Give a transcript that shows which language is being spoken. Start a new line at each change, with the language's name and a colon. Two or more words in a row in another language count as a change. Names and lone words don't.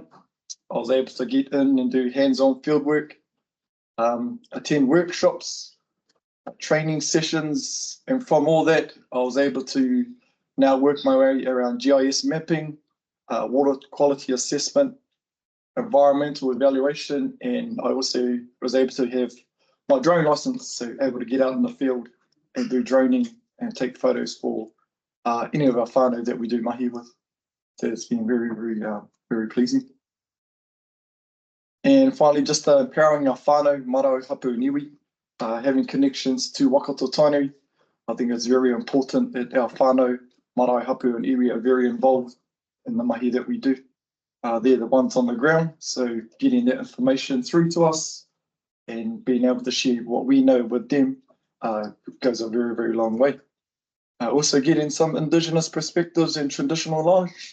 English: I was able to get in and do hands-on field work, attend workshops, training sessions, and from all that, I was able to now work my way around GIS mapping, water quality assessment, environmental evaluation, and I also was able to have my drone license, so able to get out in the field and do droning and take photos for any of our whānau that we do mahi with. So it's been very, very pleasing. And finally, just empowering our
Māori: whānau, marae, hapu
English: and iwi, having connections to Waikato Tainui. I think it's very important that our
Māori: whānau, marae, hapu
English: and iwi are very involved in the mahi that we do. They're the ones on the ground, so getting that information through to us and being able to share what we know with them goes a very, very long way. Also getting some Indigenous perspectives and traditional knowledge.